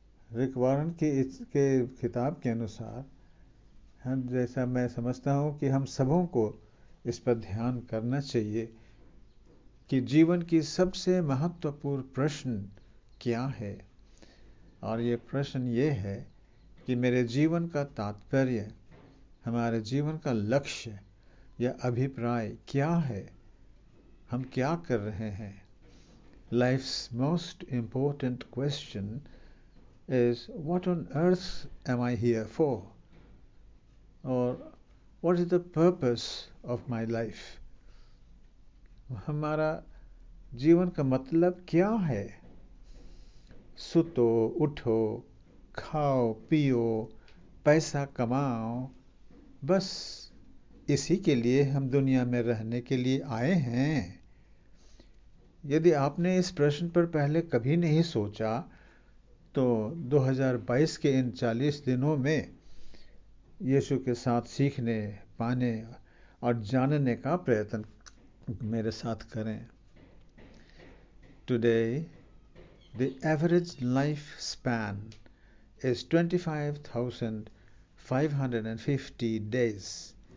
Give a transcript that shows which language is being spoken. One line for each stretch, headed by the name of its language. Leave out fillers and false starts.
Hindi: रिक Warren के किताब के अनुसार हम, जैसा मैं समझता हूँ कि हम सबों को इस पर ध्यान करना चाहिए कि जीवन की सबसे महत्वपूर्ण प्रश्न क्या है। और ये प्रश्न ये है कि मेरे जीवन का तात्पर्य, हमारे जीवन का लक्ष्य या अभिप्राय क्या है, हम क्या कर रहे हैं।
English: Life's most important question is, what on earth am I here for? Or what is the purpose of my life?
Hindi: हमारा जीवन का मतलब क्या है। सुतो, उठो, खाओ, पियो, पैसा कमाओ, बस इसी के लिए हम दुनिया में रहने के लिए आए हैं। यदि आपने इस प्रश्न पर पहले कभी नहीं सोचा तो 2022 के इन 40 दिनों में यीशु के साथ सीखने, पाने और जानने का प्रयत्न मेरे साथ करें।
English: Today, the average life span is 25,550 days.